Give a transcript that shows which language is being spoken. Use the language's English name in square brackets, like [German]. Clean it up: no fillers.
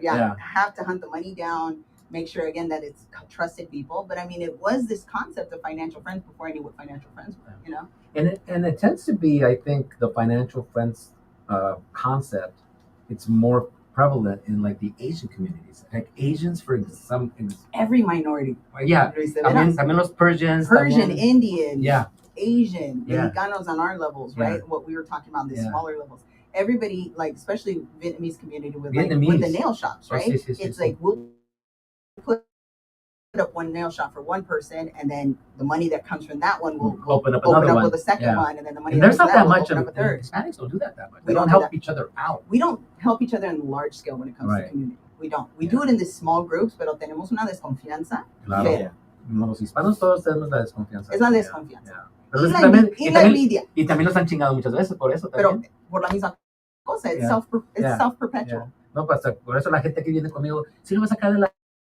[English] Yeah, have to hunt the money down. Make sure again that it's trusted people. But I mean, it was this concept of financial friends before I knew what financial friends were. And it tends to be, I think, the financial friends concept. It's more prevalent in like the Asian communities, like Asians for some. Every minority. Yeah, [Spanish] también los [English] Persians, Indian, Asian, yeah. Mexicanos on our levels, right? What we were talking about, the smaller levels. Everybody, like especially Vietnamese community with the nail shops, right? It's like we'll put up one nail shop for one person, and then the money that comes from that one will open up with the second one, and then the money. And there's not that much. Hispanics don't do that much. We don't help each other out. We don't help each other in large scale when it comes to community. We don't. We do it in these small groups, [Spanish] pero tenemos una desconfianza. Claro. Los hispanos todos tenemos la desconfianza. Es la desconfianza. Y la envidia. Y también los han chingado muchas veces por eso. Pero por la misma cosa, [English] it's self-perpetual. [Spanish] No, pues por eso la gente que viene conmigo, si lo vas a sacar de la